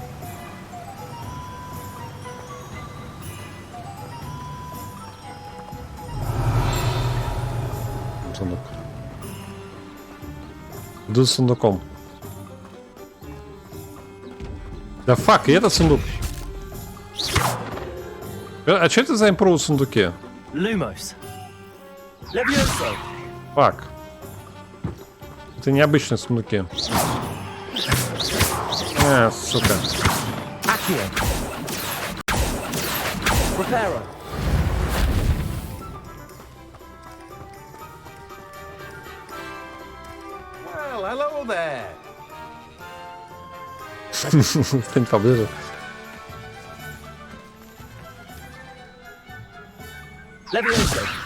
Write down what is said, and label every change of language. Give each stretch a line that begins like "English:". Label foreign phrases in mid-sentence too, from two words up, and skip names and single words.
Russian: Сундук. Иду с сундуком. Да фак, и этот сундук. А что это за импру в сундуке? Lumos. Levioso. Фак. Это необычные сундуки. Сука. Accio. Preparo.
English: Well, hello there.
Russian: Стань поближе. Levioso.